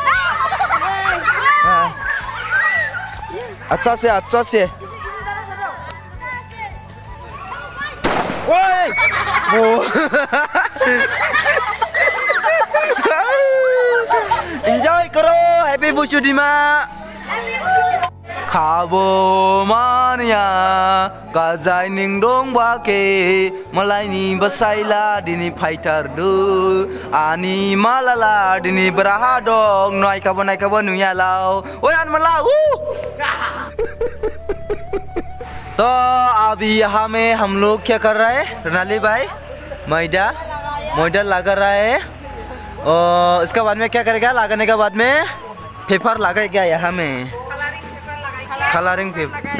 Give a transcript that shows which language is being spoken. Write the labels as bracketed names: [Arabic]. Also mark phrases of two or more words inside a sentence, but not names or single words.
[Hindi] अच्छा से ओए एंजॉय करो, हैप्पी बुशुदिमा। [Kok Borok] खाबो मानिया गाजाय निं दं बाके मलायनि बसाइला दिनि फाइटार दु आनि मालाला दिनि बराहा दं नायखाबो नुयालाव। [Hindi] ओए आन मला तो अभी यहाँ में हम लोग क्या कर रहा है रनाली भाई? मैदा लगा रहा है। और इसके बाद में क्या करेगा? लगाने के बाद में पेपर लगाएगा यहाँ में, [English] coloring paper.